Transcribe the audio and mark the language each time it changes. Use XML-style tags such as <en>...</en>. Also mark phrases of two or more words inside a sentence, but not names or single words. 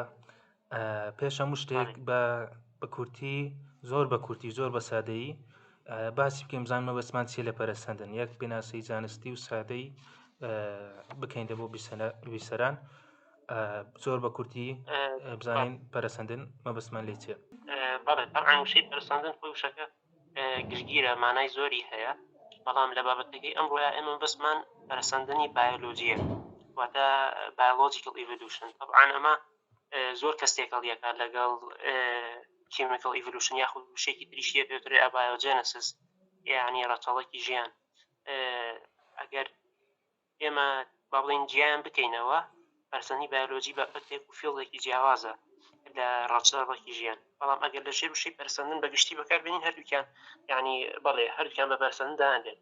<ckb>پێش هەموو شتێک بە کورتی زۆر بە سادەیی باسی بکەین بزانین مەبەستمان چیە لە پەرەسەندن، یەک پێناسەی زانستی و سادەی بکەینە بۆ بیسەران. زۆر بە کورتی بزانین پەرەسەندن مەبەستمان لێ چیە. بەڵێ طبعاً وشەی پەرەسەندن خۆی وشەکە گرگیرە، مانای زۆری هەیە، بەڵام لە بابەتەکەی ئەمڕۆیە ئێمە بەسمان پەرەسەندنی بایۆلۆجیە، واتە</ckb> <en>biological evolution.</en> <ckb>طبعاً ئەمە زۆر کەس تێکەڵیەکە لەگەڵ</ckb> <en>chemical evolution</en> <ckb>یاخود وشەیەکی تریشیە پێوترێ abiogenesis، یعنی ڕەچەڵەکی ژیان. ئەگەر ئێمە با بڵێن گیان بکەینەوە، پەرسەندنی بایۆلۆجی بابەتێک و فیڵدێکی جیاوازە لە ڕەچەڵەکی ژیان. بەڵام ئەگەر لە ژێر وشەی پەرسەندن بەگشتی بەکاربێنین هەردووکیان، یعنی بەڵێ هەردووکیان بە پەرسەندن داهێن.</ckb>